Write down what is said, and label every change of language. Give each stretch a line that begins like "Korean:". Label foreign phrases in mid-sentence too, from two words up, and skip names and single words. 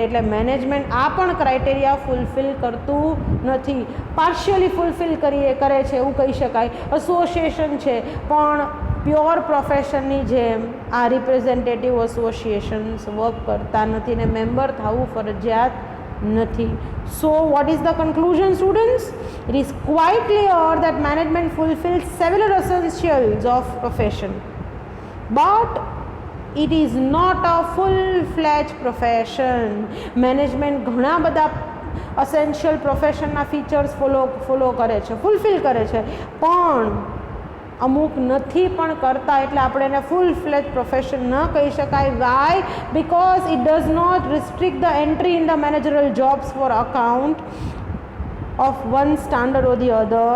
Gujarati: એટલે મેનેજમેન્ટ આ પણ
English: criteria fulfill
Gujarati: કરતું નથી,
English: partially fulfill
Gujarati: કરે છે એવું કહી શકાય. એસોસિએશન છે પણ
English: pure professionની
Gujarati: જેમ આ
English: representative associations work
Gujarati: કરતા નથી ને મેમ્બર થવું ફરજિયાત નથી.
English: So what is the conclusion, students? It is quite clear that management fulfills several essentials of profession, but it is not a full-fledged profession.
Gujarati: Management ઘણા બધા
English: essential professionના features follow
Gujarati: કરે છે, ફૂલફિલ કરે છે, પણ અમુક નથી પણ કરતા, એટલે આપણે એને
English: full fledged profession
Gujarati: ન કહી શકાય. વાય?
English: because it does not restrict the entry in the managerial jobs for account of one standard or the other.